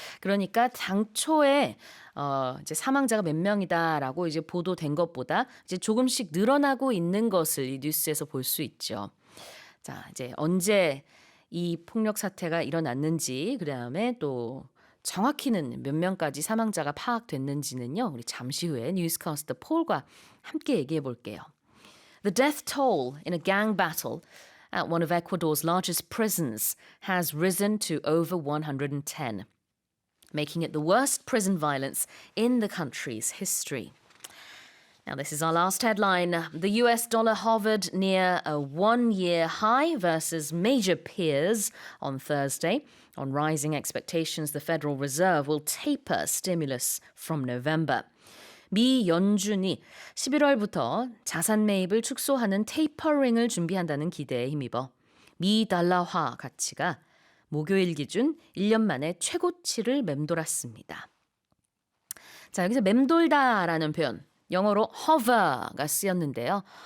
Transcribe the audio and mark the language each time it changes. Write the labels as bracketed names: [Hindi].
[Korean] 그러니까 당초에 이제 사망자가 몇 명이다라고 이제 보도된 것보다 이제 조금씩 늘어나고 있는 것을 이 뉴스에서 볼 수 있죠. 자, 이제 언제 이 폭력 사태가 일어났는지, 그다음에 또 정확히는 몇 명까지 사망자가 파악됐는지는요. 우리 잠시 후에 뉴스캐스터 폴과 함께 얘기해 볼게요. [English] The death toll in a gang battle at one of Ecuador's largest prisons has risen to over 110, making it the worst prison violence in the country's history. Now, this is our last headline. The US dollar hovered near a one-year high versus major peers on Thursday. On rising expectations, the Federal Reserve will taper stimulus from November. [Korean] 미 연준이 11월부터 자산 매입을 축소하는 테이퍼링을 준비한다는 기대에 힘입어 미 달러화 가치가 목요일 기준 1년 만에 최고치를 맴돌았습니다. 자, 여기서 맴돌다라는 표현, 영어로 hover가 쓰였는데요.